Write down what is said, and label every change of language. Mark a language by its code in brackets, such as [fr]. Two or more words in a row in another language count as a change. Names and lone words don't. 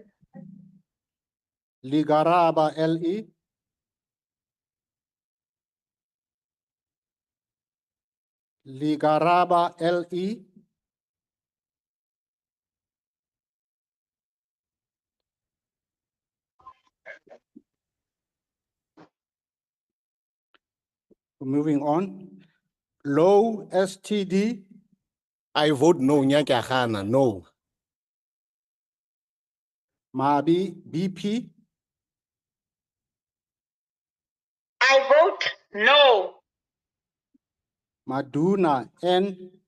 [en] Ligaraba LE. Ligaraba LE. Moving on. Low STD. I vote no. Nyakahana. No. Mabi BP. I vote no. Maduna N.